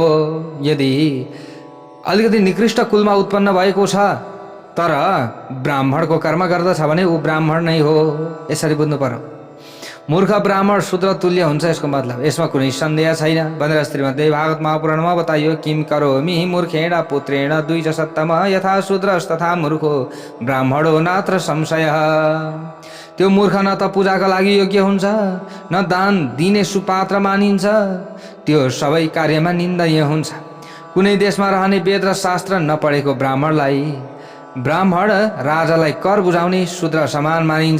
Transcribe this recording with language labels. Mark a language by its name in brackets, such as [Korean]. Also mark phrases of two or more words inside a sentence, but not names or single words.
[Nepali] यदि अलिकति निकृष्ट कुलमा उत्पन्न भएको छ तर ब्राह्मणको कर्म गर्दछ भने ऊ ब्राह्मण नै हो। यसरी बुझ्नु पर्यो। मूर्ख ब्राह्मण शूद्र तुल्य हुन्छ यसको मतलब, यसमा कुनै सन्देह छैन भनेर श्रीमद् भागवत महापुराणमा बताइयो। [Sanskrit] किम करोमि मूर्खेण पुत्रेण द्विज सत्तम यथा शूद्रस्तथा मूर्खो ब्राह्मणो नात्र संशय। [Nepali] त्यो मूर्ख न त पूजाका लागि योग्य हुन्छ, न दान दिने सुपात्र मानिन्छ, त्यो सबै कार्यमा निन्दनीय हुन्छ। कुनै देशमा रहने वेद र शास्त्र नपढेको ब्राह्मण राजालाई कर बुझाउने शूद्र समान मानिन्छ।